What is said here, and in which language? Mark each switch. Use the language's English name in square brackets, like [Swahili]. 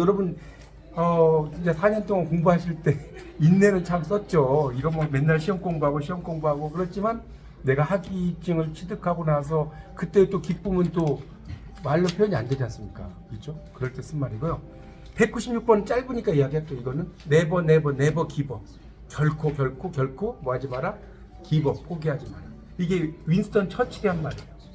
[Korean] 여러분, 진짜 4년 동안 공부하실 때 인내는 참 썼죠. 이러면 맨날 시험 공부하고 그렇지만 내가 학위증을 취득하고 나서 그때 또 기쁨은 또 말로 표현이 안 되지 않습니까? 그렇죠? 그럴 때 쓴 말이고요. 196번 짧으니까 이야기할게요. 이거는 [English] never never never give up. [Korean] 결코 뭐 하지 마라? [English] give up. [Korean] 포기하지 마라. 이게 윈스턴 처칠이 한 말이에요.